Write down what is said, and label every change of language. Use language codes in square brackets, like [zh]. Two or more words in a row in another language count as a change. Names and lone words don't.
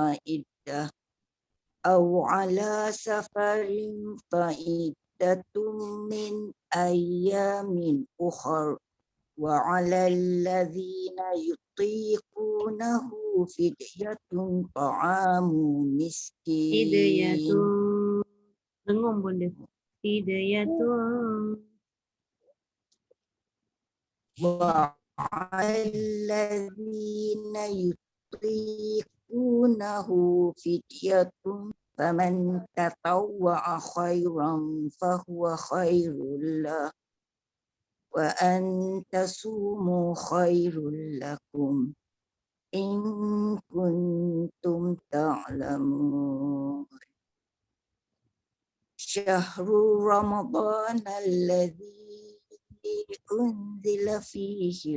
[ar] فعدة من أيام أخر وعلى الذين يطيقونه فدية طعام مسكين. [id] Dengung bunda. Fidyatun. [ar] وَالَّذِينَ يُطِيقُونَهُ فِدْيَةٌ فَمَنْ تَطَوَّعَ خَيْرًا فَهُوَ خَيْرٌ لَهُ وَأَنْ تَصُومُوا خَيْرٌ لَكُمْ إِنْ كُنْتُمْ تَعْلَمُونَ شهر رمضان الذي أنزل فيه